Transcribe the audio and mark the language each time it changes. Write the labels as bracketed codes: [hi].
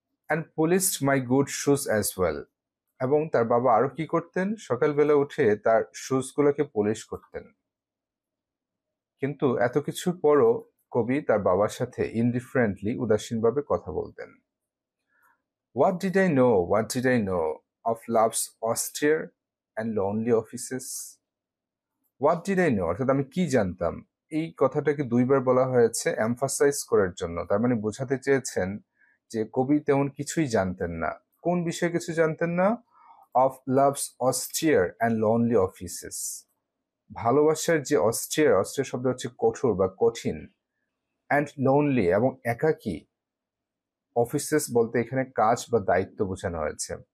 [en] And polished my good shoes as well. [bn] এবং তার বাবা আরো কি করতেন, সকালবেলা উঠে তার শুজগুলোকে পলিশ করতেন। কিন্তু এত কিছুর পরও কবি তার বাবার সাথে ইনডিফারেন্টলি উদাসীনভাবে কথা বলতেন। [en] What did I know of love's austere and lonely offices? What did I know? [bn] অর্থাৎ আমি কি জানতাম। এই কথাটাকে দুইবার বলা হয়েছে এমফাসাইজ করার জন্য। তার মানে বোঝাতে চেয়েছেন যে কবি তেমন কিছুই জানতেন না। কোন বিষয়ে কিছু জানতেন না? [en] Of love's austere and lonely offices. [bn] ভালোবাসার যে অস্টিয়ার শব্দ হচ্ছে কঠোর বা কঠিন, অ্যান্ড লোনলি এবং একাকী, অফিসেস বলতে এখানে কাজ বা দায়িত্ব বোঝানো হয়েছে।